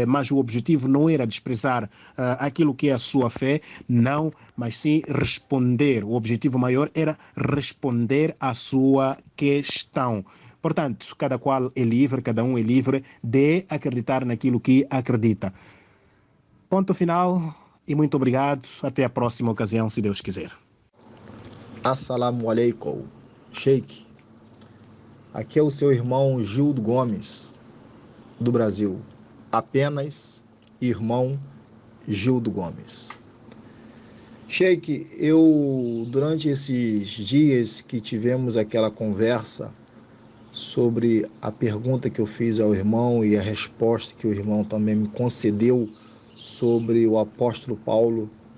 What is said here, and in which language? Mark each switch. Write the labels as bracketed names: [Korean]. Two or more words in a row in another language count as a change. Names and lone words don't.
[Portuguese] Mas o objetivo não era desprezar aquilo que é a sua fé, não, mas sim responder. O objetivo maior era responder à sua questão. Portanto, cada qual é livre, cada um é livre de acreditar naquilo que acredita. Ponto final e muito obrigado. Até a próxima ocasião, se Deus quiser. [Arabic] السلام عليكم, Sheikh. [Portuguese] Aqui é o seu irmão Gildo Gomes, do Brasil. Apenas irmão Gildo Gomes. Sheikh, durante esses dias que tivemos aquela conversa sobre a pergunta que eu fiz ao irmão e a resposta que o irmão também me concedeu sobre o apóstolo Paulo,